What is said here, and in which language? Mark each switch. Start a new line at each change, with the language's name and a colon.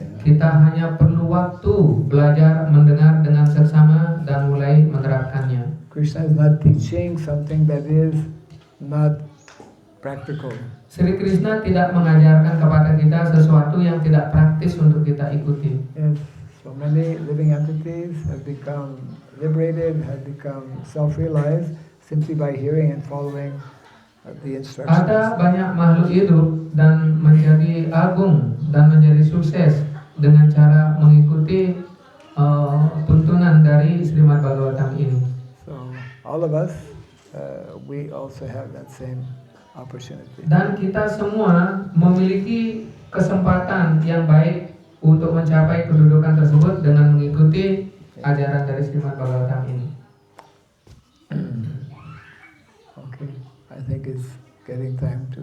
Indonesian: Kita hanya perlu waktu belajar mendengar dengan seksama dan mulai menerapkannya.
English: Krishna is not teaching something that is not practical.
Indonesian: Sri Krishna tidak mengajarkan kepada kita sesuatu yang tidak praktis untuk kita ikuti.
English: Yes, so many living entities have become liberated, have become self-realized simply by hearing and following the instructions.
Indonesian: Ada banyak makhluk hidup dan menjadi agung dan menjadi sukses dengan cara mengikuti tuntunan dari Srimad Bhagavatam ini.
English: So all of us, we also have that same opportunity.
Indonesian: Dan kita semua memiliki kesempatan yang baik untuk mencapai kedudukan tersebut dengan mengikuti ajaran dari Srimad Bhagavatam ini.
English: Okay, I think it's getting time to